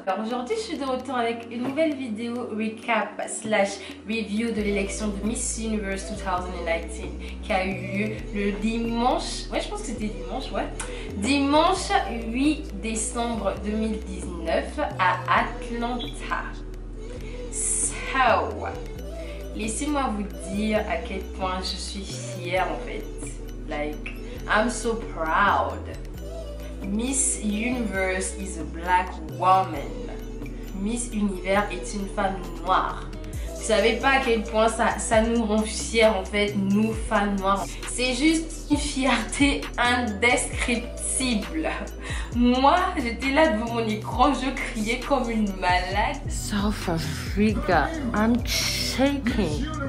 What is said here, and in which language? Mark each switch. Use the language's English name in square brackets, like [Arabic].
[French] Alors aujourd'hui je suis de retour avec une nouvelle vidéo recap / review de l'élection de Miss Universe 2019 qui a eu lieu le dimanche, je pense que c'était dimanche 8 décembre 2019 à Atlanta. So, laissez-moi vous dire à quel point je suis fière en fait. [English] Like, I'm so proud. Miss Universe is a black woman. [French] Miss Univers est une femme noire. Vous savez pas à quel point ça nous rend fiers en fait, nous femmes noires. C'est juste une fierté indescriptible. Moi, j'étais là devant mon écran, je criais comme une malade. [English] South Africa, I'm shaking.